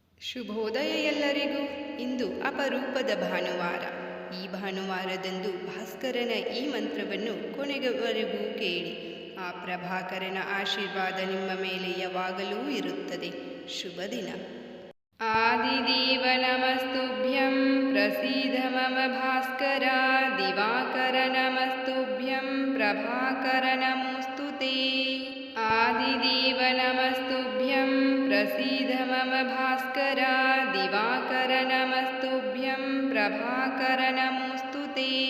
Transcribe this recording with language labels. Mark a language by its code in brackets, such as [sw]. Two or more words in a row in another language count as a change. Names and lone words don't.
[kn] ಶುಭೋದಯ ಎಲ್ಲರಿಗೂ. ಇಂದು ಅಪರೂಪದ ಭಾನುವಾರ. ಈ ಭಾನುವಾರದಂದು ಭಾಸ್ಕರನ ಈ ಮಂತ್ರವನ್ನು ಕೊನೆಯವರೆಗೂ ಕೇಳಿ. ಆ ಪ್ರಭಾಕರನ ಆಶೀರ್ವಾದ ನಿಮ್ಮ ಮೇಲೆ ಯಾವಾಗಲೂ ಇರುತ್ತದೆ. ಶುಭ ದಿನ. [sa] ಆದಿದೇವ ನಮಸ್ತುಭ್ಯಂ ಪ್ರಸೀದ ಮಮ ಭಾಸ್ಕರ. ದಿವಾಕರ ನಮಸ್ತುಭ್ಯಂ ಪ್ರಭಾಕರ ನಮೋಸ್ತುತೇ. ಆದಿದೇವ ನಮಸ್ತುಭ್ಯಂ ಪ್ರಸೀದ ಮಮ ಭಾಸ್ಕರ. ದಿವಾಕರ ನಮಸ್ತುಭ್ಯಂ ಪ್ರಭಾಕರ ನಮೋಸ್ತುತೇ.